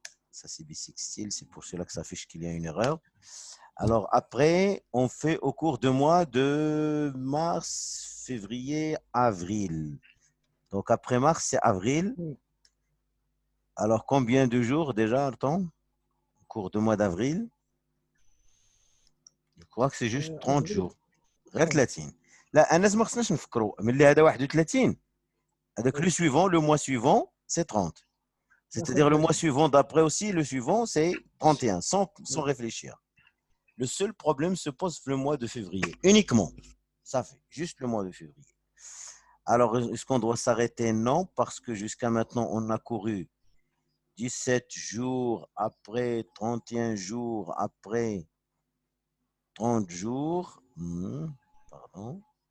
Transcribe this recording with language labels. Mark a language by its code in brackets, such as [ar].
[fr] Ça, c'est bissextile. C'est pour cela que ça affiche qu'il y a une erreur. Alors, après, on fait au cours du mois de mars, février, avril. Donc, après mars, c'est avril. Oui. Alors, combien de jours déjà, temps? Au cours du mois d'avril? Je crois que c'est juste 30 jours. [ar] غير 30. لا الناس ما خصناش نفكروا ملي هذا 31 هذاك [fr] le suivant, le mois suivant, c'est 30. C'est-à-dire le mois suivant d'après aussi, le suivant, c'est 31, sans réfléchir. Le seul problème se pose le mois de février, uniquement. Ça fait juste le mois de février. Alors, est-ce qu'on doit s'arrêter? Non, parce que jusqu'à maintenant, on a couru 17 jours après, 31 jours après, 30 jours. Pardon.